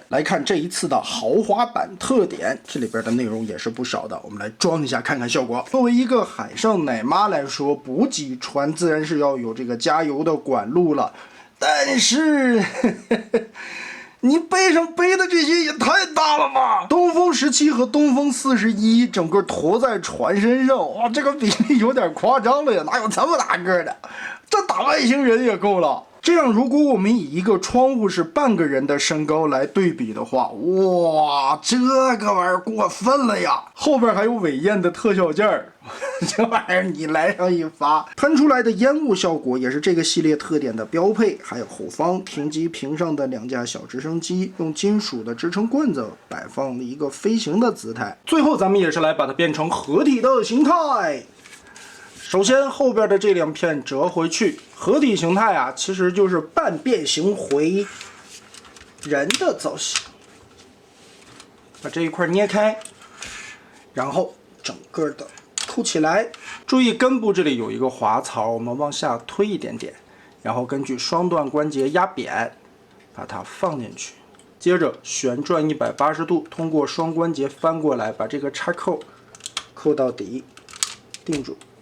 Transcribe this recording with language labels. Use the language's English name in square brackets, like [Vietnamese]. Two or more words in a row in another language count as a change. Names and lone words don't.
[Chinese] 來看這一次的豪華版特點，這裡邊的內容也是不少的，我們來裝一下看看效果。作為一個海上奶媽來說，補給船自然是要有這個加油的管路了，但是你背上背的這些也太大了吧！東風17和東風41整個馱在船身上，哇，這個比例有點誇張了呀，哪有這麼大個的？這打外星人也夠了。這樣，如果我們以一個窗戶是半個人的身高來對比的話，哇，這個玩意兒過分了呀！後邊還有尾焰的特效件兒，這玩意兒你來上一發，噴出來的煙霧效果也是這個系列特點的標配。還有後方停機坪上的2架小直升機，用金屬的支撐棍子擺放了一個飛行的姿態。最後，咱們也是来把它变成合體的形態。首先，後邊的這2片折回去，合體形態啊，其實就是半变形回人的造型。把这一块捏開，然後整個的扣起來。注意根部這裡有一個滑槽，我們往下推一點點，然後根據雙段關節壓扁，把它放進去。接着旋轉180度，通過雙關節翻過來，把這個插扣扣到底，定住。